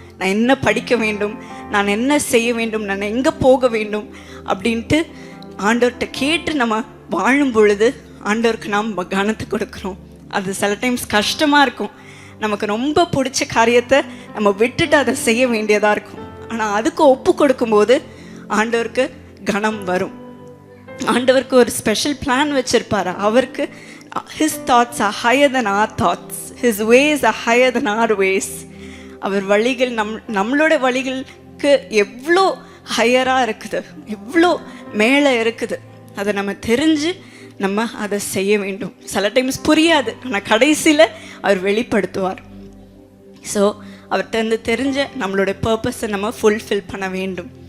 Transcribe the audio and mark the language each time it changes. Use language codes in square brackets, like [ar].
[ta] நான் என்ன படிக்க வேண்டும், நான் என்ன செய்ய வேண்டும், நான் எங்கே போக வேண்டும் அப்படின்ட்டு ஆண்டவர்கிட்ட கேட்டு நம்ம வாழும் பொழுது ஆண்டவருக்கு நாம் கனத்தை கொடுக்குறோம். அது சில டைம்ஸ் கஷ்டமாக இருக்கும். நமக்கு ரொம்ப பிடிச்ச காரியத்தை நம்ம விட்டுட்டு அதை செய்ய வேண்டியதாக இருக்கும். ஆனால் அதுக்கு ஒப்பு கொடுக்கும்போது ஆண்டவருக்கு கனம் வரும். ஆண்டவருக்கு ஒரு ஸ்பெஷல் பிளான் வச்சுருப்பார். அவருக்கு [en] his thoughts are higher than our thoughts, his ways are higher than our ways. [ta] அவர் வழிகள் நம்மளோட வழிகளுக்கு எவ்வளோ ஹையராக இருக்குது, எவ்வளோ மேலே இருக்குது. அதை நம்ம தெரிஞ்சு நம்ம அதை செய்ய வேண்டும். சில டைம்ஸ் புரியாது, ஆனால் கடைசியில் அவர் வெளிப்படுத்துவார். ஸோ அவர்கிட்ட தெரிஞ்ச நம்மளோட பர்பஸை நம்ம ஃபுல்ஃபில் பண்ண வேண்டும்.